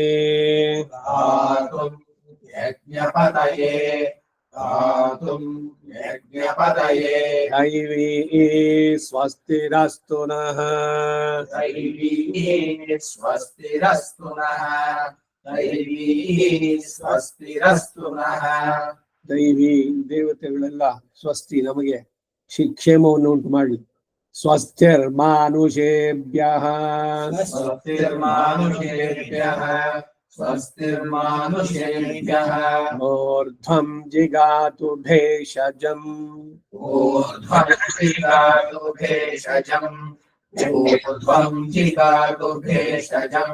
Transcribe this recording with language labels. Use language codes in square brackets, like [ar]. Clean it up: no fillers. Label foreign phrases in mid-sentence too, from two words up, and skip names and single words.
[sa] गातुं यज्ञपतये गातुं यज्ञपतये दैवी स्वस्तिरस्तु नः दैवी स्वस्तिरस्तु नः दैवी स्वस्तिरस्तु नः [kn] ದೈವಿ ದೇವತೆಗಳೆಲ್ಲ ಸ್ವಸ್ತಿ ನಮಗೆ ಶಿಕ್ಷೇಮವನ್ನು ಉಂಟು ಮಾಡಲಿ. [sa] ಸ್ವಸ್ತಿರ್ಮಾನುಷೇಭ್ಯಃ स्वस्तिर्मानुषेभ्यः स्वस्तिर्मानुषेभ्यः ऊर्ध्वं जिगातु भेषजम् ऊर्ध्वं जिगातु भेषजम् ऊर्ध्वं जिगातु भेषजम्